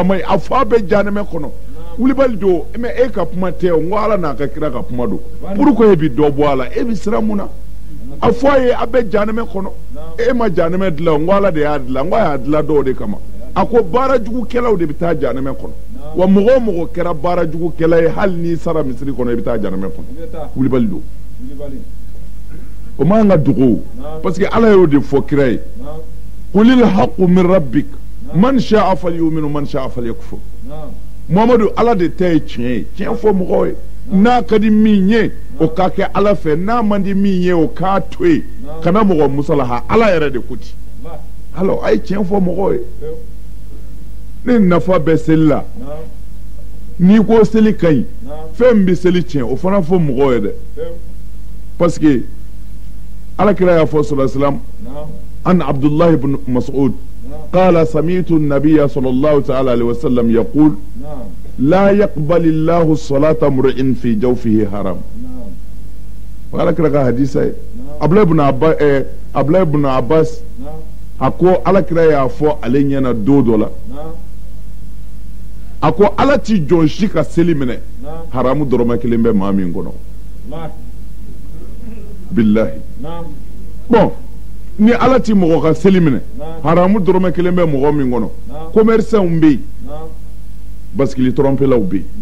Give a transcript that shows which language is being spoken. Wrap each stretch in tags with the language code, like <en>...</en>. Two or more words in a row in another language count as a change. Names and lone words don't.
<bm>ma ɲi a fɔ a bɛ janɛmɛ kɔnɔ wulibali don mais e ka kuma tɛ o n ko ala n'a ka kira ka kuma don pourquoi e bɛ dɔ bɔ a la e bɛ siran mun na a fɔ a ye a bɛ janɛmɛ kɔnɔ e ma janɛmɛ dilan o n ko ala de y'a dilan n ko a y'a dilan dɔw de kama a ko baara jugukɛlaw de bɛ taa janɛmɛ kɔnɔ wa mɔgɔ o mɔgɔ kɛra baara jugukɛla ye hali n'i sara misiri kɔnɔ i bɛ taa janɛmɛ kɔnɔ wulibali don o man ka dogo parce que ala y'o de fɔ kira ye</bm> <ar>قل الحق من ربك من شاء فليؤمن من شاء فليكفر</ar> <bm>Muhammadu ala de ta ye tiɲɛ ye tiɲɛ fɔ mɔgɔw ye n'a ka di min ye o k'a kɛ ala fɛ n'a man di min ye o k'a to yen kana mɔgɔ musalaha ala yɛrɛ de ko ten alors a ye tiɲɛ fɔ mɔgɔw ye ne nafa bɛ seli la n'i ko seli ka ɲi fɛn min bɛ seli tiɲɛ o fana fɔ mɔgɔw ye dɛ parce que alakira y'a fɔ</bm> <ar>صلى الله عليه وسلم</ar> <bm>an Abdullah ibn Mas'ud</bm> <ar>قال سمعت النبي صلى الله تعالى عليه وسلم يقول لا يقبل الله الصلاة امرئ في جوفه حرام قال كذا حديثه</ar> <bm>Abdullah ibn Abbas ako ala kira y'a fɔ ale ɲɛna don dɔ la a ko ala ti jɔn si ka seli minɛ haramu dɔrɔmɛ kelen bɛ maa min kɔnɔ billahi bon ni ala ti mɔgɔ ka seli minɛ haramu dɔrɔmɛ kelen bɛ mɔgɔ min kɔnɔ commerçants bɛ yen basikili trɔmpelaw bɛ yen</bm>